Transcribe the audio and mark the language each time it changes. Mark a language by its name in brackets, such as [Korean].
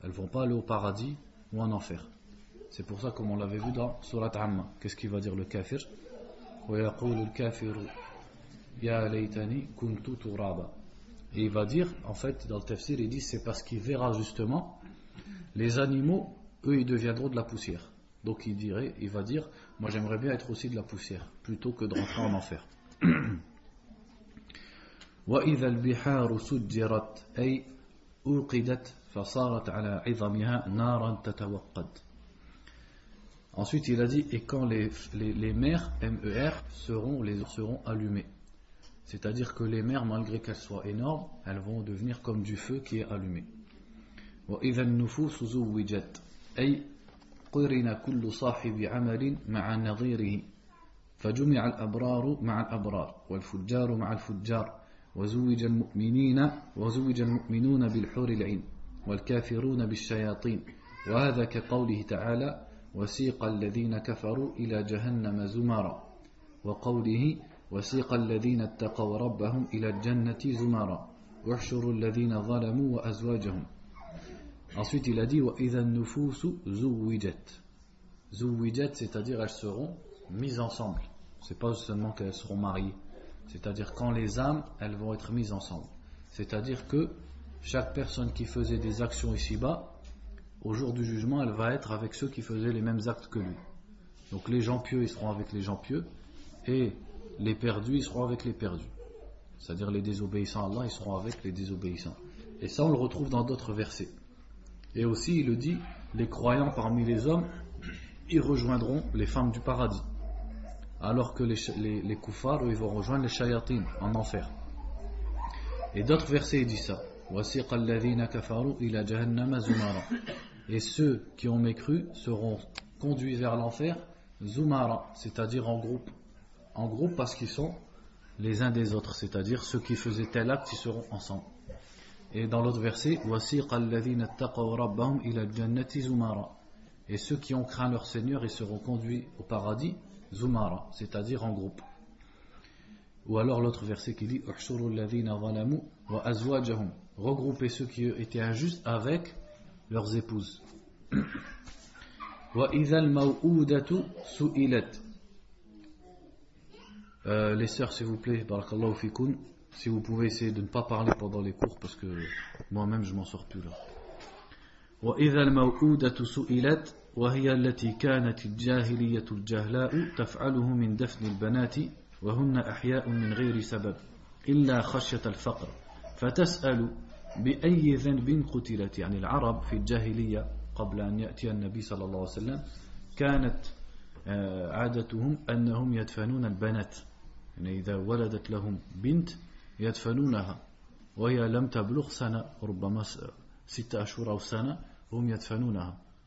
[French] Elles ne vont pas aller au paradis ou en enfer. C'est pour ça, comme on l'avait vu dans Surat Amma, qu'est-ce qu'il va dire le kafir ?« [Arabic] وَيَقُولُ الْكَافِرُ يَا لَيْتَنِي كُنْتُ تُرَابًا [French] » Et il va dire, en fait, dans le tafsir, il dit, c'est parce qu'il verra justement les animaux, eux, ils deviendront de la poussière. Donc il va dire, moi j'aimerais bien être aussi de la poussière, plutôt que de rentrer en enfer. [Arabic] وإذا البحار سجرت أي أوقدت فصارت على عظمها نارا تتوقد. [French] Ensuite il a dit, et quand les mers MER seront allumées, c'est-à-dire que les mers, malgré qu'elles soient énormes, elles vont devenir comme du feu qui est allumé. [Arabic] وإذا النفوس زوجت أي قرن كل صاحب عمل مع نظيره فجمع الأبرار مع الأبرار والفجار مع الفجار وزوج المؤمنين وزوج المؤمنون بالحور العين والكافرون بالشياطين وهذا كقوله تعالى وسيق الذين كفروا إلى جهنم زمرا وقوله وسيق الذين اتقوا ربهم إلى الجنة زمرا واحشروا الذين ظلموا وأزواجهم. [French] Ensuite il a dit [Arabic] وإذا النفوس زوجت. [French] زوجت c'est-à-dire elles seront mises ensemble, c'est pas seulement qu'elles seront mariées. C'est-à-dire quand les âmes, elles vont être mises ensemble. C'est-à-dire que chaque personne qui faisait des actions ici-bas, au jour du jugement, elle va être avec ceux qui faisaient les mêmes actes que lui. Donc les gens pieux, ils seront avec les gens pieux, et les perdus, ils seront avec les perdus. C'est-à-dire les désobéissants à Allah, ils seront avec les désobéissants. Et ça, on le retrouve dans d'autres versets. Et aussi, il le dit, les croyants parmi les hommes, ils rejoindront les femmes du paradis. Alors que les kuffars, ils vont rejoindre les shayatin en enfer. Et d'autres versets disent ça. [Arabic] وَسِقَ الَّذِينَ كَفَرُوا إِلَى جَهَنَّمَ زُمَرًا. [French] Et ceux qui ont mécru seront conduits vers l'enfer, zumara, c'est-à-dire en groupe. En groupe parce qu'ils sont les uns des autres, c'est-à-dire ceux qui faisaient tel acte, ils seront ensemble. Et dans l'autre verset, [Arabic] وَسِقَ الَّذِينَ اتَّقَوْ رَبَّهُمْ إِلَى الْجَنَّةِ زُمَرًا. [French] Et ceux qui ont craint leur Seigneur, ils seront conduits au paradis, Zumara, c'est-à-dire en groupe. Ou alors l'autre verset qui dit [Arabic] Uhshuru alladhina zalamu wa azwajahum, [French] regrouper ceux qui étaient injustes avec leurs épouses. [Arabic] Wa idhal maw'udatu su'ilat. [French] Les sœurs, s'il vous plaît, [Arabic] barakallahu fikoun, [French] si vous pouvez essayer de ne pas parler pendant les cours, parce que moi-même je m'en sors plus là. [Arabic] Wa idhal maw'udatu su'ilat وهي التي كانت الجاهلية الجهلاء تفعله من دفن البنات وهن أحياء من غير سبب إلا خشية الفقر فتسأل بأي ذنب قتلت. يعني العرب في الجاهلية قبل أن يأتي النبي صلى الله عليه وسلم كانت عادتهم أنهم يدفنون البنات, يعني إذا ولدت لهم بنت يدفنونها وهي لم تبلغ سنة, ربما ستة أشهر أو سنة, هم يدفنونها.